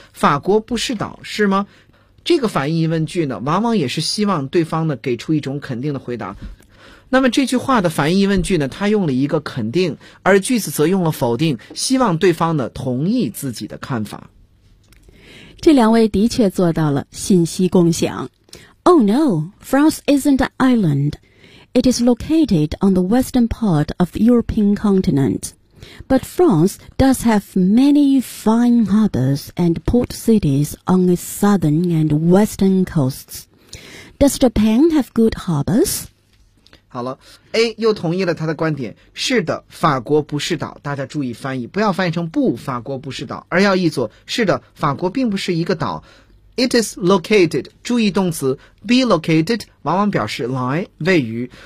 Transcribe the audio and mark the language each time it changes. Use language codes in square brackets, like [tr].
[zh] 法国不是岛是吗？这个反义问句呢，往往也是希望对方呢给出一种肯定的回答。那么这句话的反义问句呢，它用了一个肯定，而句子则用了否定，希望对方呢同意自己的看法。这两位的确做到了信息共享。 [en] Oh no, France isn't an island. It is located on the western part of the European continent. But France does have many fine harbors and port cities on its southern and western coasts. Does Japan have good harbors? [zh] 好了 ,A 又同意了他的观点。是的，法国不是岛。大家注意翻译，不要翻译成不，法国不是岛，而要译作是的，法国并不是一个岛。 [en] It is located, [zh] 注意动词 be located, 往往表示来，位于。